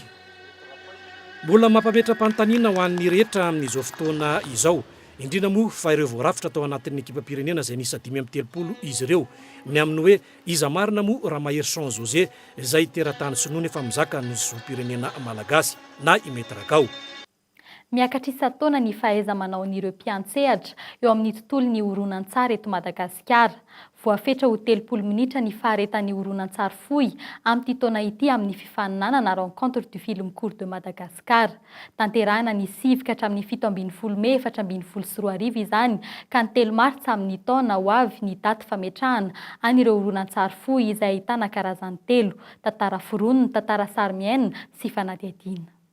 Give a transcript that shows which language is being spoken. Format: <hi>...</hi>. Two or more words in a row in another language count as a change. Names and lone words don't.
<mg>Mbola mampametra-panontaniana ho an'ny rehetra amin'izao fotoana izao indrindra moa fa ireo voarafitra tao anatin'ny ekipam-pirenena izay nisa 530 izy ireo ny amin'ny hoe iza marina moa raha mahery Jean José izay teratany sonoana efa mizaka ny zoom-pirenena malagasy na imetrakao. Miakatra isa-taona ny fahaiza manaon'ireo mpiantsehatra eo amin'ny tontolon'ny horonan-tsary eto Madagasikara. Voafetra ho 30 minitra ny faharetan'ny horonan-tsary fohy amin'ity taona ity amin'ny fifaninanana rencontre du film court de Madagascar. Tanterahina ny sivika hatramin'ny 17 Mey 2024 izany ka ny 3 Martsa amin'ny taona ho avy ny daty fametrahana an'ireo horonan-tsary fohy izay ahitana karazany 3: tantara foronina, tantara sary miaina sy fanadihadiana.</mg>